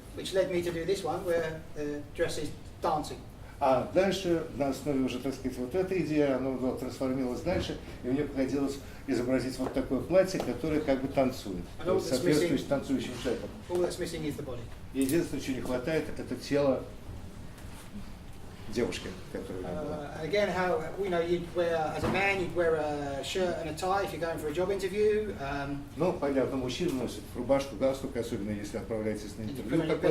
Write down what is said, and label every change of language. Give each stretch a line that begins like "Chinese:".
English: Which led me to do this one, where the dress is dancing.
Russian: А дальше, на основе уже, так сказать, вот этой идеи, оно трансформировалось дальше, и мне приходилось изобразить вот такое платье, которое как бы танцует, соответствует танцующим шагам. Единственное, чего не хватает, это тело девушки, которая была.
English: Again, how you'd wear as a man, you'd wear a shirt and a tie if you're going for a job interview.
Russian: Ну, понятно, мужчина носит рубашку, галстук, особенно если отправляетесь на интервью.